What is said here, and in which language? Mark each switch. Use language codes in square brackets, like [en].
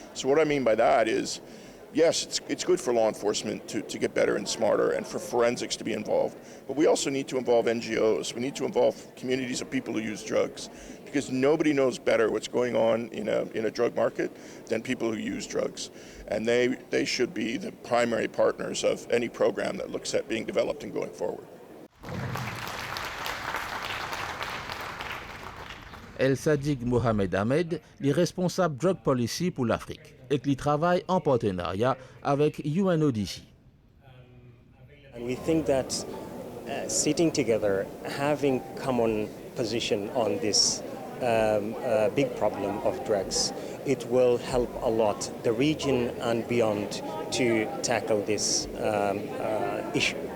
[en] So what I mean by that is, yes, it's good for law enforcement to get better and smarter, and for forensics to be involved, but we also need to involve NGOs. We need to involve communities of people who use drugs, because nobody knows better what's going on in a drug market than people who use drugs. And they should be the primary partners of any program that looks at being developed and going forward. [fr] El Sadiq Mohamed Ahmed est responsable Drug Policy pour l'Afrique et qui travaille en partenariat avec UNODC. [en] And we think that sitting together, having common position on this big problem of drugs, it will help a lot the region and beyond to tackle this issue.